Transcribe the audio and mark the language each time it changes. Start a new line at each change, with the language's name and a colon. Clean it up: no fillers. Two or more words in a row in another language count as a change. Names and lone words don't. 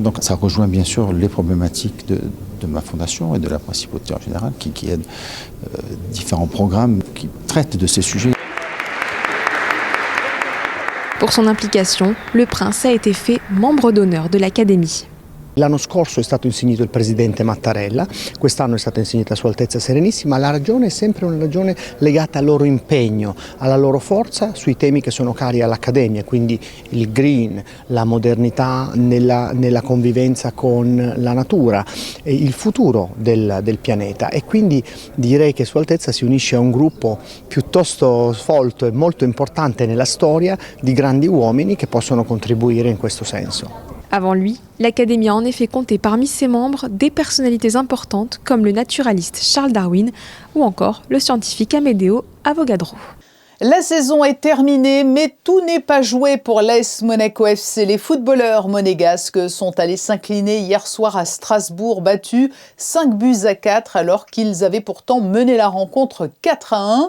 French: Donc ça rejoint bien sûr les problématiques de ma fondation et de la principauté en général qui aident différents programmes qui traitent de ces sujets. Pour son implication, le prince a été fait membre d'honneur de l'Académie.
Italian: L'anno scorso è stato insignito il presidente Mattarella, quest'anno è stata insignita Sua Altezza Serenissima. La ragione è sempre una ragione legata al loro impegno, alla loro forza sui temi che sono cari all'Accademia, quindi il green, la modernità nella convivenza con la natura, il futuro del pianeta. E quindi direi che Sua Altezza si unisce a un gruppo piuttosto folto e molto importante nella storia di grandi uomini che possono contribuire in questo senso.
French: Avant lui, l'Académie a en effet compté parmi ses membres des personnalités importantes comme le naturaliste Charles Darwin ou encore le scientifique Amedeo Avogadro. La saison est terminée, mais tout n'est pas joué pour l'AS Monaco FC. Les footballeurs monégasques sont allés s'incliner hier soir à Strasbourg, battus 5-4 alors qu'ils avaient pourtant mené la rencontre 4-1.